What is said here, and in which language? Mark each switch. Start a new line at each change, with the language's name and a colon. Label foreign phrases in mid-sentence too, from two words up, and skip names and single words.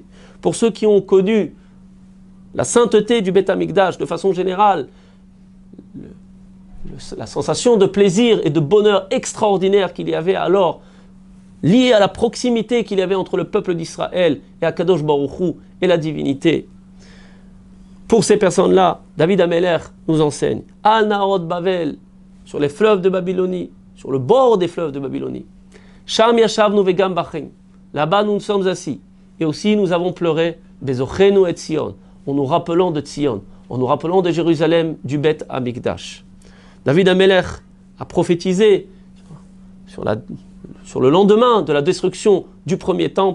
French: Pour ceux qui ont connu la sainteté du
Hebrew: בית המקדש
French: de façon générale, la sensation de plaisir et de bonheur extraordinaire qu'il y avait alors, liée à la proximité qu'il y avait entre le peuple d'Israël et
Hebrew: הקדוש ברוך הוא
French: et la divinité. Pour ces personnes-là, David Ameler nous enseigne
Hebrew: על נהרות בבל,
French: sur les fleuves de Babylonie, sur le bord des fleuves de Babylonie.
Hebrew: שם ישבנו וגם בכינו,
French: là-bas nous sommes assis, et aussi nous avons pleuré
Hebrew: בזכרנו את ציון,
French: en nous rappelant de Tzion, en nous rappelant de Jérusalem, du
Hebrew: בית המקדש.
French: David Ameler a prophétisé sur le lendemain de la destruction du premier temple.